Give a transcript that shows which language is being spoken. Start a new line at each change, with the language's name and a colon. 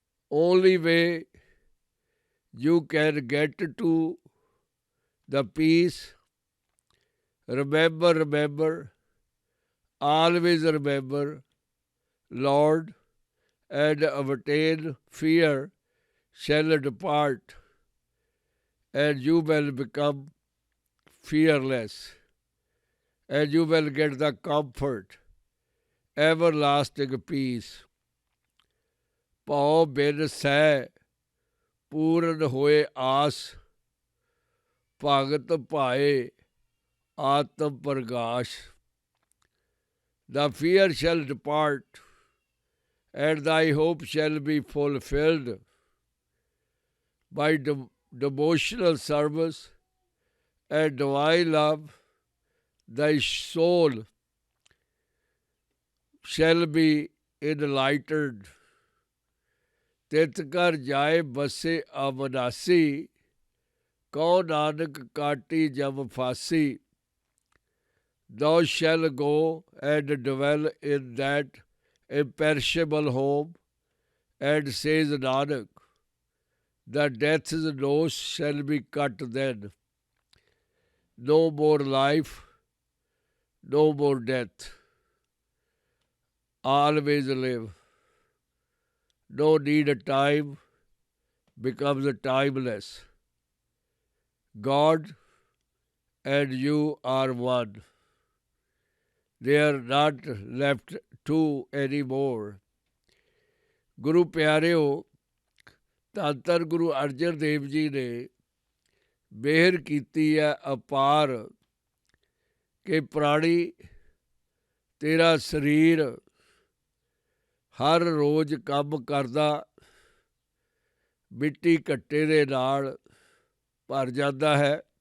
English: Only way you can get to the peace, remember, always remember Lord, and obtain fear shall depart, and you will become fearless, and you will get the comfort, everlasting peace.
Punjabi: Pao bin seh ਪੂਰਨ ਹੋਏ ਆਸ, ਭਗਤ ਭਾਏ ਆਤਮ ਪ੍ਰਗਾਸ਼.
English: The fear shall depart, and thy hope shall be fulfilled by devotional service and divine love. Thy soul shall be enlightened।
Punjabi: ਤਿਤ ਘਰ ਜਾਏ ਬਸੇ ਅਵਨਾਸੀ, Q Nanak ਕਾਟੀ ਜਮ ਫਾਸੀ।
English: Thou shall go and dwell in that imperishable home, and says Nanak, the death's nose shall be cut then. No more life, no more death. Always live. No need a time becomes timeless. God and you are one. They are not left two anymore.
Punjabi: ਗੁਰੂ ਪਿਆਰਿਓ, ਧੰਨ ਧੰਨ ਗੁਰੂ ਅਰਜਨ ਦੇਵ ਜੀ ਨੇ ਮਿਹਰ ਕੀਤੀ ਹੈ ਅਪਾਰ ਕਿ ਪ੍ਰਾਣੀ ਤੇਰਾ ਸਰੀਰ ਹਰ ਰੋਜ਼ ਕੰਮ ਕਰਦਾ ਮਿੱਟੀ ਘੱਟੇ ਦੇ ਨਾਲ ਭਰ ਜਾਂਦਾ ਹੈ।